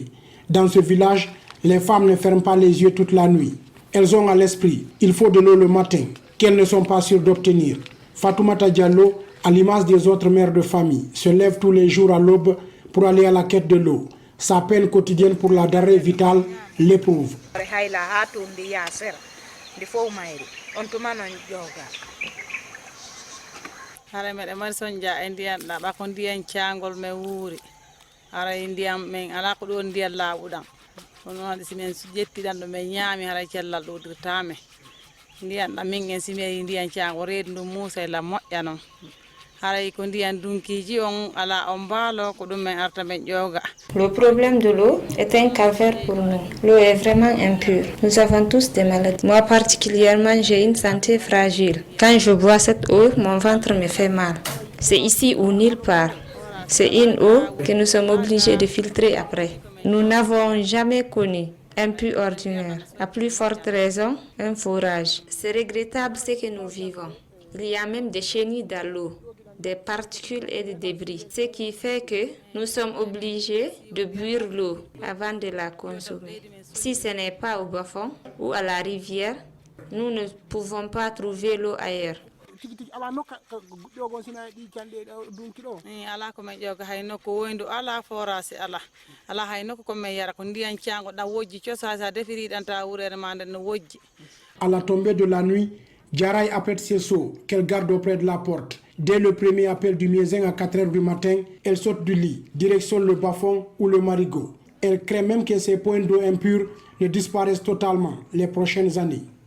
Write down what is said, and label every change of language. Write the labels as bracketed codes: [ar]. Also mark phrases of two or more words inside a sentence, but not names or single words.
[fr] Dans ce village, les femmes ne ferment pas les yeux toute la nuit. Elles ont à l'esprit, il faut de l'eau le matin, qu'elles ne sont pas sûres d'obtenir. Fatoumata Diallo, à l'image des autres mères de famille, se lève tous les jours à l'aube pour aller à la quête de l'eau. Sa peine quotidienne pour la denrée vitale l'éprouve. [ff] hara meɗe mari soñdia e ndiyam ɗaɓa ko ndiyam cangol men wuuri hara e ndiyam men ala ko ɗo ndiyam laaɓuɗam kono waɗi simen ƴettiɗan ɗo men ñaami hara cellal ɗodirtame ndiyam ɗam min en simi yi ndiyam cangol reedu ndu muusa la moƴƴa noon haray ko ndiyam dunkiji on ala on mbaalo ko ɗum men arta men ƴooga. [fr] Le problème de l'eau est un calvaire pour nous. L'eau est vraiment impure. Nous avons tous des maladies. Moi particulièrement, j'ai une santé fragile. Quand je bois cette eau, mon ventre me fait mal. C'est ici ou nulle part. C'est une eau que nous sommes obligés de filtrer après. Nous n'avons jamais connu un puits ordinaire. À plus forte raison, un forage. C'est regrettable ce que nous vivons. Il y a même des chenilles dans l'eau, des particules et des débris. Ce qui fait que nous sommes obligés de boire l'eau avant de la consommer. Si ce n'est pas au bas-fond ou à la rivière, nous ne pouvons pas trouver l'eau ailleurs. [ff] ala ko men ƴewga hay nokko woyndu ala forage ala hay nokko komin yara ko ndiyan cango ɗam wojji cosa sa defiri ɗan ta wurere ma nden no wojji. [fr] À la tombée de la nuit, Diaray appelle ses seaux qu'elle garde auprès de la porte. Dès le premier appel du miezin à 4 h du matin, elle saute du lit, direction le bas-fond ou le marigot. Elle craint même que ces points d'eau impurs ne disparaissent totalement les prochaines années.